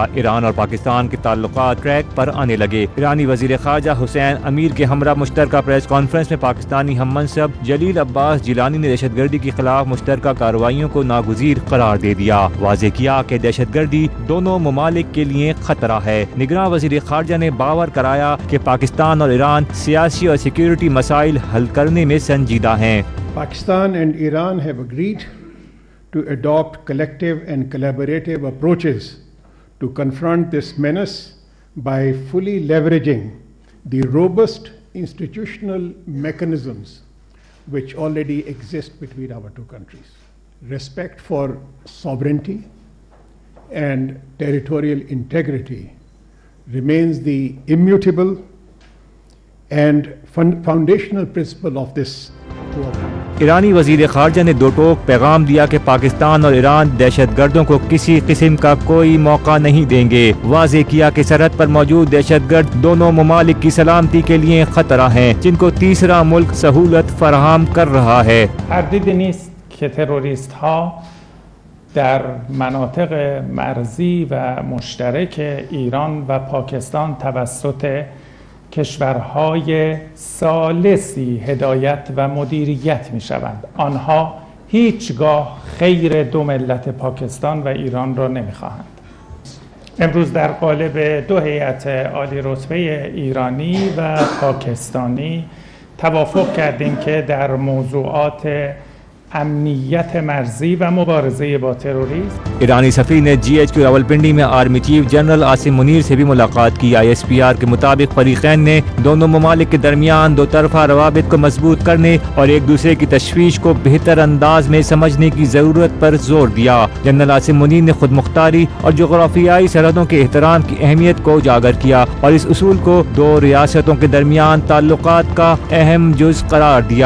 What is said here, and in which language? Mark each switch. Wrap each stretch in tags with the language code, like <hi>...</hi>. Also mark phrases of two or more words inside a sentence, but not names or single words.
<ur>ایران اور پاکستان کے تعلقات ٹریک پر آنے لگے۔ ایرانی وزیر خارجہ حسین امیر کے ہمراہ مشترکہ</ur> <en>press conference</en> <ur>میں پاکستانی ہم منصب جلیل عباس جیلانی نے دہشت گردی کے خلاف مشترکہ کارروائیوں کو ناگزیر قرار دے دیا. واضح کیا کہ دہشت گردی دونوں ممالک کے لیے خطرہ ہے. نگران وزیر خارجہ نے باور کرایا کہ پاکستان اور ایران سیاسی اور سکیورٹی مسائل حل کرنے میں سنجیدہ ہیں.</ur> <en>Pakistan and Iran have agreed to adopt collective and collaborative approaches to confront this menace by fully leveraging the robust institutional mechanisms which already exist between our two countries. Respect for sovereignty and territorial integrity remains the immutable and foundational principle of this cooperation.</en> <ur>ایرانی وزیر خارجہ نے دو ٹوک پیغام دیا کہ پاکستان اور ایران دہشت گردوں کو کسی قسم کا کوئی موقع نہیں دیں گے. واضح کیا کہ سرحد پر موجود دہشت گرد دونوں ممالک کی سلامتی کے لیے خطرہ ہیں، جن کو تیسرا ملک سہولت فراہم کر رہا ہے.</ur> <fa>تردیدی نیست که تروریست ها در مناطق مرزی و مشترک ایران و پاکستان توسط کشورهای ثالثی هدایت و مدیریت می شوند. آنها هیچگاه خیر دو ملت پاکستان و ایران را نمی خواهند. امروز در قالب دو هیئت عالی رتبه ایرانی و پاکستانی توافق کردیم که در موضوعات امنیت مرزی و مبارزه با تروریسم</fa> <ur>ایرانی سفیر نے GHQ راولپنڈی میں</ur> <en>army chief</en> <ur>جنرل عاصم منیر سے بھی ملاقات کی. ISPR کے مطابق فریقین نے دونوں ممالک کے درمیان دو طرفہ روابط کو مضبوط کرنے اور ایک دوسرے کی تشویش کو بہتر انداز میں سمجھنے کی ضرورت پر زور دیا. جنرل عاصم منیر نے خود مختاری اور جغرافیائی سرحدوں کے احترام کی اہمیت کو اجاگر کیا اور اس اصول کو دو ریاستوں کے درمیان تعلقات کا اہم جز قرار دیا.</ur>